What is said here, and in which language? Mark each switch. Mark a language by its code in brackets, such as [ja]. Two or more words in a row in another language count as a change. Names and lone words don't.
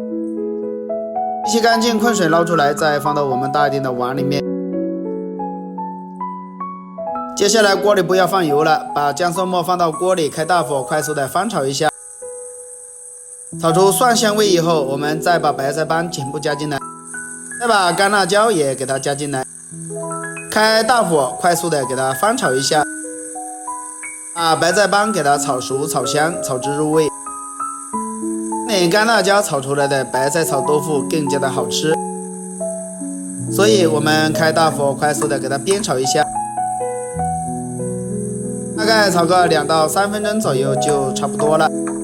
[zh] 清洗乾淨，困水撈出來，再放到我們大一點的碗裡面。接下來鍋裡不要放油了，把薑蒜末放到鍋裡，開大火快速的翻炒一下。炒出蒜香味以後，我們再把白菜幫全部加進來，再把乾辣椒也給它加進來，開大火快速的給它翻炒一下，把白菜幫給它炒熟炒香，炒至入味。乾辣椒炒出來的白菜炒豆腐更加的好吃，所以我們開大火快速的給它煸炒一下，大概炒個2到3分鐘左右就差不多了。